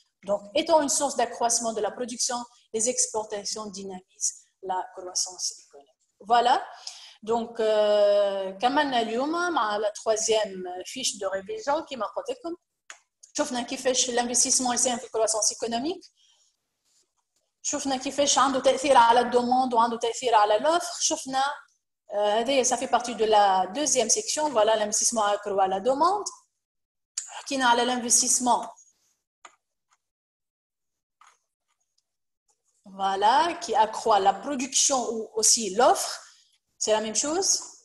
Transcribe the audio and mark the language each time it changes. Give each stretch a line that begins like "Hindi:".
French: Donc, étant une source d'accroissement de la production, les exportations dynamisent la croissance économique. Voilà.
Arabic: Donc, كمان اليوم مع
French: la troisième fiche de révision
Arabic: كما قلت لكم شفنا كيفاش l'investissement يساهم في الكرواسونس économique. شفنا كيفاش عنده تأثير على الدوموند وعنده تأثير على l'offre.
French: شفنا ça fait partie de la deuxième section. Voilà, l'investissement accroît la demande.
Arabic: حكينا على
French: l'investissement, voilà, qui accroît la production ou aussi l'offre. C'est la même chose.